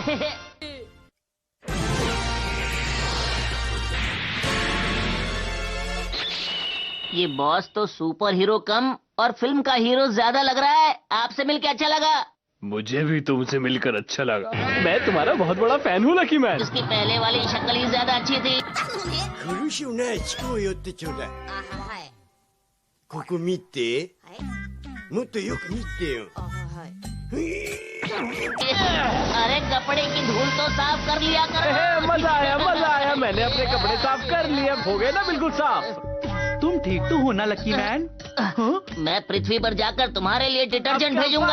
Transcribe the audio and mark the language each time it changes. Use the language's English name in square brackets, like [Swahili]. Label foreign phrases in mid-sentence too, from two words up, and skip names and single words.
[Hindi] ये बॉस तो [English] super hero [Hindi] कम और फिल्म का हीरो ज्यादा लग रहा है। आपसे मिलके अच्छा लगा। मुझे भी तुमसे मिलकर अच्छा लगा। मैं तुम्हारा बहुत बड़ा फैन हूँ लकी मैन। इसकी पहले वाली शक्ल ही ज्यादा अच्छी थी। [Japanese] 苦しいね、チコを寄ってちょうだい。はい。ここ見て。もっとよく見てよ。 [Hindi] अरे कपड़े की धूल तो साफ कर लिया करो। मजा आया। मैंने अपने कपड़े साफ कर लिए। हो गए ना बिल्कुल साफ। तुम ठीक तो हो ना लकी मैन? मैं पृथ्वी पर जाकर तुम्हारे लिए डिटर्जेंट भेजूंगा।